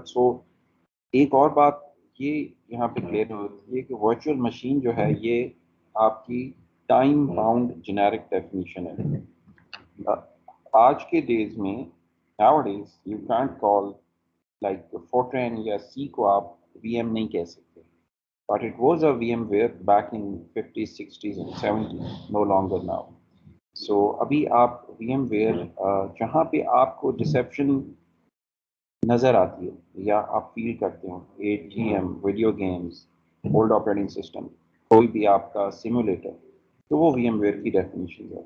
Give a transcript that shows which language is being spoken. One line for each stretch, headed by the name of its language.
Urdu: سو ایک اور بات یہ یہاں پہ کلیئر ہوتی ہے کہ ورچوئل مشین جو ہے یہ آپ کی ٹائم باؤنڈ جنیرک ڈیفینیشن ہے. آج کے ڈیز میں
English: nowadays you can't call like Fortran
Urdu: یا C کو آپ VM نہیں کہہ سکتے.
English: But it was a VMware back in 50s, 60s and 70s, no longer now. So
Urdu: ابھی آپ VMware جہاں پہ آپ کو ڈسیپشن نظر آتی ہے یا آپ فیل کرتے ہو، ATM، video games, old operating system, کوئی بھی آپ کا سیمولیٹر، تو وہ وی ایم ویئر کی ڈیفینیشن ہے.